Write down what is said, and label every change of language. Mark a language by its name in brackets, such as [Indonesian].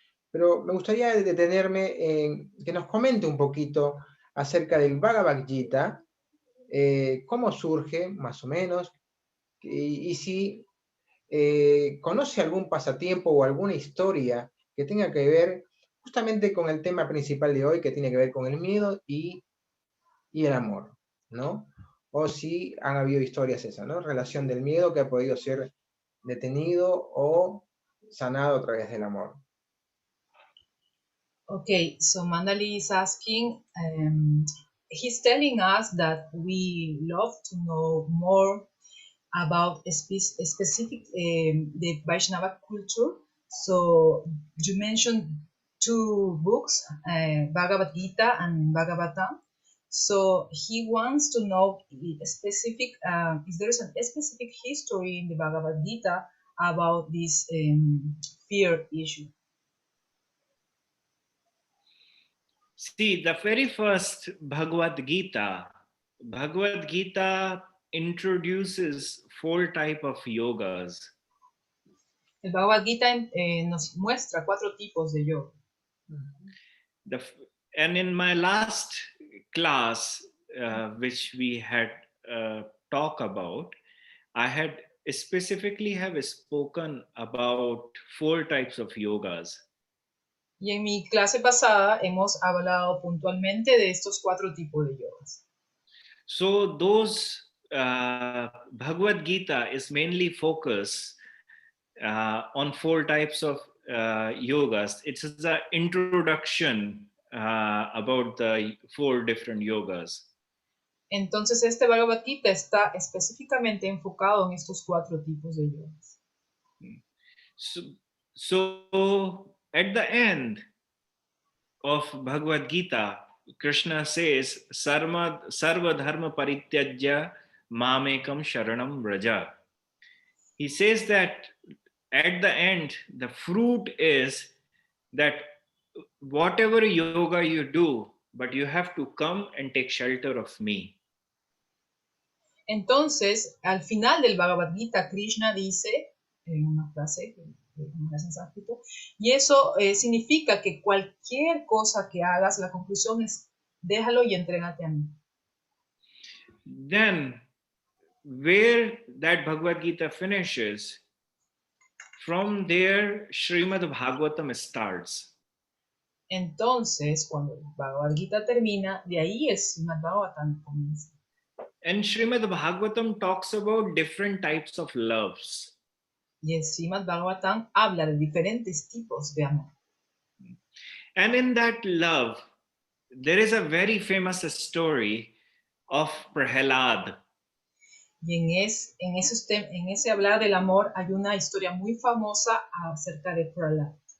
[Spanish] Pero me gustaría detenerme en que nos comente un poquito acerca del Bhagavad Gita, cómo surge, más o menos, y si conoce algún pasatiempo o alguna historia que tenga que ver justamente con el tema principal de hoy, que tiene que ver con el miedo y el amor, ¿no? O si han habido historias esas, ¿no? Relación del miedo que ha podido ser detenido o sanado a través del amor. [English] Okay, so Mandali is asking, he's telling us that we love to know more about specific the Vaishnava culture. So you mentioned 2 books, Bhagavad Gita and Bhagavatam. So he wants to know specific if there is a specific history in the Bhagavad Gita about this fear issue. See, the very first Bhagavad Gita introduces 4 types of yogas. [Spanish] El Bhagavad Gita nos muestra 4 tipos de yoga. [English] And in my last class, which we had talked about, I had specifically have spoken about 4 types of yogas. [Spanish] Y en mi clase pasada hemos hablado puntualmente de estos 4 tipos de yogas. [English] So those Bhagavad Gita is mainly focused on 4 types of yogas. It's an introduction about the 4 different yogas. [Spanish] Entonces este Bhagavad Gita está específicamente enfocado en estos 4 tipos de yogas. [English] So at the end of Bhagavad Gita, Krishna says, [Sanskrit] Sarva dharma parityajya mamekam sharanam vraja. [English] He says that at the end, the fruit is that whatever yoga you do, but you have to come and take shelter of me. [Spanish] Entonces, al final del Bhagavad Gita, Krishna dice, en una frase en sánscrito, y eso significa que cualquier cosa que hagas, la conclusión es, déjalo y entrégate a mí. [English] Then, where that Bhagavad Gita finishes, from there, Srimad Bhagavatam starts. [Spanish] Entonces, cuando el Bhagavad Gita termina, de ahí es Srimad Bhagavatam comienza. [English] And Srimad Bhagavatam talks about different types of loves. [Spanish] Y el Srimad Bhagavatam habla de diferentes tipos de amor. [English] And in that love, there is a very famous story of Prahalad. [Spanish] Y en ese hablar del amor hay una historia muy famosa acerca de Prahlad.